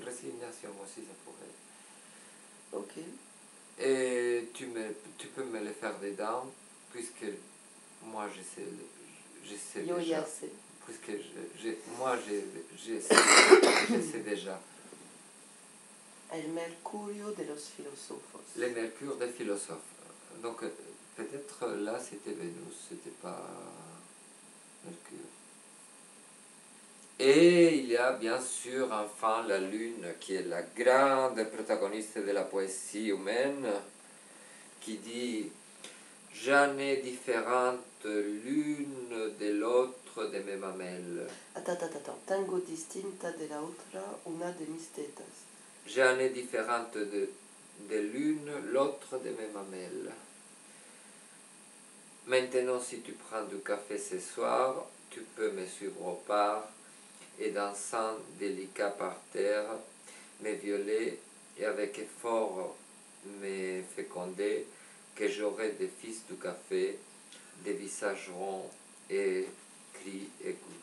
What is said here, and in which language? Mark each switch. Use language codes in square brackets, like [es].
[fr] Résignation aussi, ça pourrait. Ok. Et tu peux me le faire dedans, puisque moi je sais déjà. Puisque moi je sais déjà. [es] El Mercurio de los filósofos. [fr] Le Mercure des philosophes. Donc peut-être là c'était Vénus, c'était pas Mercure. Et il y a bien sûr enfin la Lune qui est la grande protagoniste de la poésie humaine, qui dit « J'en ai différentes l'une de l'autre de mes mamelles. » Attends. [es] Tengo distinta de la otra una de mis tetas. [fr] J'en ai différentes de l'une, l'autre de mes mamelles. Maintenant, si tu prends du café ce soir, tu peux me suivre au bar et dansant délicat par terre, me violer et avec effort me féconder, que j'aurai des fils du café, des visages ronds et cris aigus.